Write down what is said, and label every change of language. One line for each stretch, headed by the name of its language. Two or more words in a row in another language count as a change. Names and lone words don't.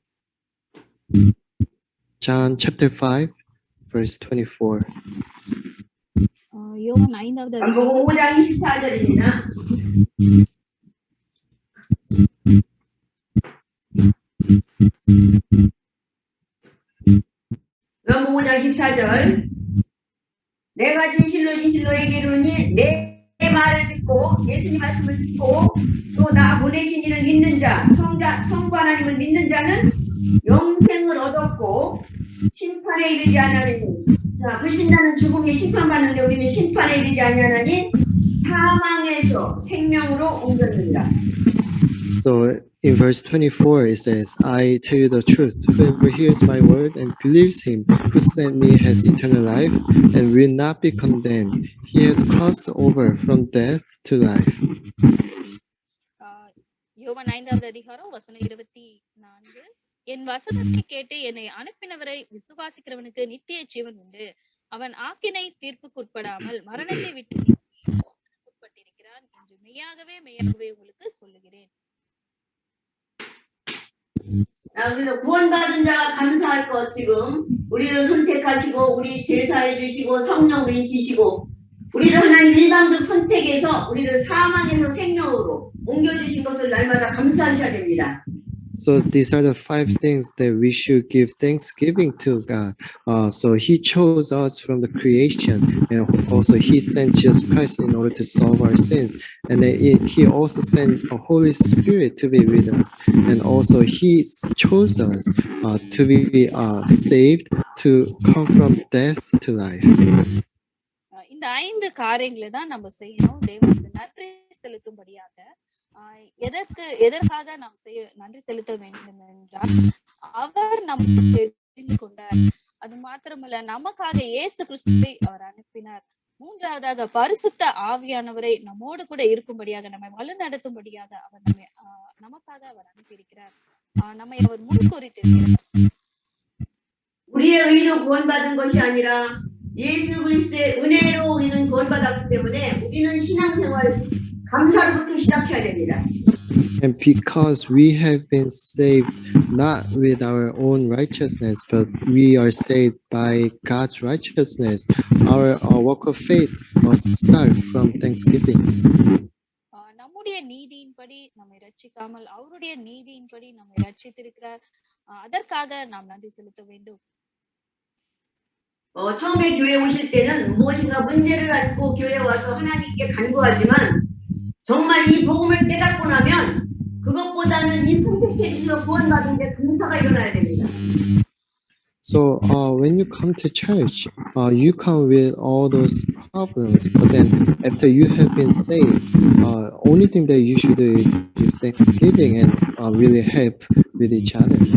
English: John chapter 5, verse 24.
Tamil: யோவான் 5வது
Korean: 요한복음 5장 24절입니다. 요한복음 5장 24절. 내가 진실로 너에게 이르노니 내 말을 듣고 예수님 말씀을 듣고 또 나 보내신 이를 믿는 자, 성부 하나님을 믿는 자는 영생을 얻었고 심판에 이르지 아니하느니. 자, 불신자는 죽음에 심판받는데 우리는 심판에 이르지 아니하나니 사망에서 생명으로 옮겼느니라.
English: So in verse 24 it says, I tell you the truth, whoever hears my word and believes him who sent me has eternal life and will not be condemned. He has crossed over from death to life.
Tamil: யோவான் 5வது அதிகாரம் வசனம் 24. என் வசனத்தை கேட்டு என்னை அனுப்பினவரை விசுவாசிக்கிறவனுக்கு நித்திய ஜீவன் உண்டு. அவன் ஆக்கினை தீர்ப்புக்குட்படாமல் மரணத்தை விட்டு 'உட்பட்டிருக்கிறான் என்று மெய்யாகவே உங்களுக்கு சொல்லுகிறேன்.
Korean: 그래서 구원받은 자가 감사할 것 지금 우리를 선택하시고 우리 제사해 주시고 성령을 인치시고 우리를 하나님 일방적 선택해서 우리를 사망에서 생명으로 옮겨주신 것을 날마다 감사하셔야 됩니다.
English: So these are the 5 things that we should give thanksgiving to God. So He chose us from the creation, and also He sent Jesus Christ in order to solve our sins. And then He also sent the Holy Spirit to be with us, and also He chose us to be saved, to come from death to life.
Tamil: இந்த 5 காரியங்களை தான் நம்ம செய்யணும் தேவனுக்கு நன்றி செலுத்தும்படியாக. எதற்காக நாம் நன்றி செலுத்த வேண்டும் என்றால் அவர் நமக்கு தெரிந்து கொண்டார். அது மாத்திரமல்ல, நமக்காக இயேசு கிறிஸ்துவை அவர் அனுப்பினார். மூன்றாவதாக பரிசுத்த ஆவியானவரை நம்மோடு கூட இருக்கும்படியாக, நம்மை வழி நடத்தும்படியாக அவர் நமக்காக அவர் அனுப்பியிருக்கிறார். நம்மை அவர் முன்குறித்திருக்கிறார்.
Korean: 우리의 의로 구원받은 것이 아니라 예수 그리스도의 은혜로 우리는 구원받았기 때문에 우리는 신앙생활 감사로부터 시작해야 됩니다.
English: And because we have been saved not with our own righteousness, but we are saved by God's righteousness, our walk of faith must start from thanksgiving.
Tamil: நம்முடைய நீதியின்படி நம்மை ரட்சிக்காமல் அவருடைய நீதியின்படி நம்மை ரட்சித்திருக்கிறார். அதற்காக நாம் நன்றி செலுத்த வேண்டும்.
Korean: 처음에 교회 오실 때는 무엇인가 문제를 안고 교회 와서 하나님께 간구하지만 정말 이 복음을 깨닫고 나면 그것보다는 이 선택해 주셔서 구원받은 데 감사가 일어나야 됩니다.
English: So when you come to church, you come with all those problems, but then after you have been saved, only thing that you should do is give thanksgiving and really help with each other.